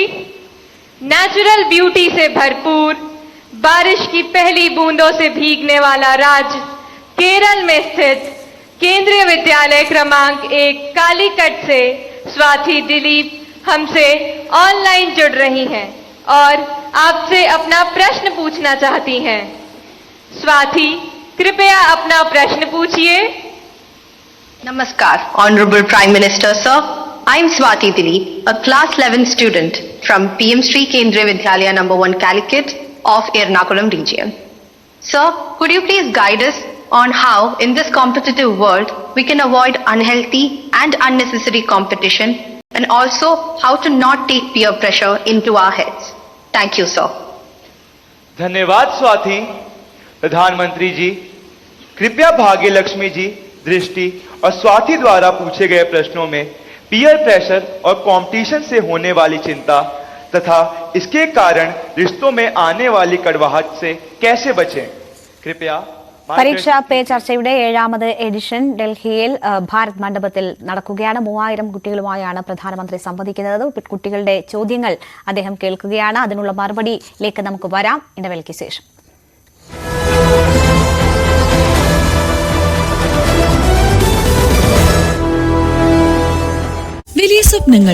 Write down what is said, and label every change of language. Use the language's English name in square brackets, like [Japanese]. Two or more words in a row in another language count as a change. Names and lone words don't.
[English] natural beauty [Hindi] से भरपूर, बारिश की पहली बूंदों से भीगने वाला राज्य केरल में स्थित केंद्रीय विद्यालय क्रमांक 1 कालीकट से स्वाति दिलीप हमसे ऑनलाइन जुड़ रही हैं और आपसे अपना प्रश्न पूछना चाहती हैं। स्वाति, कृपया अपना प्रश्न पूछिए। [English] Namaskar, Honorable Prime Minister Sir. I am Swati Dilip, a class 11 student from PM Sri Kendriya Vidyalaya No. 1 Calicut of Ernakulam region. Sir, could you please guide us on how in this competitive world we can avoid unhealthy and unnecessary competition and also how to not take peer pressure into our heads? Thank you, sir. [Hindi] धन्यवाद स्वाति। प्रधानमंत्री जी, कृपया भाग्य लक्ष्मी जी, दृष्टि और स्वाति द्वारा पूछे गए प्रश्नों में [English] peer pressure [Hindi] और कंपटीशन से होने वाली चिंता तथा इसके कारण रिश्तों में आने वाली कड़वाहट से कैसे बचें, कृपया। [Malayalam] പരീക്ഷാ പേ ചർച്ചയുടെ 7ാമത് എഡിഷൻ ഡൽഹിയിൽ ഭാരത് മണ്ഡപത്തിൽ നടക്കുകയാണ്. 3000 കുട്ടികളുമായാണ് പ്രധാനമന്ത്രി സംവദിക്കുന്നത്. കുട്ടികളുടെ ചോദ്യങ്ങൾ അദ്ദേഹം കേൾക്കുകയാണ്. അതിനുള്ള മറുപടിയിലേക്ക് നമുക്ക് വരാം ഇടവേളയ്ക്ക് ശേഷം. വലിയ സ്വപ്നങ്ങൾ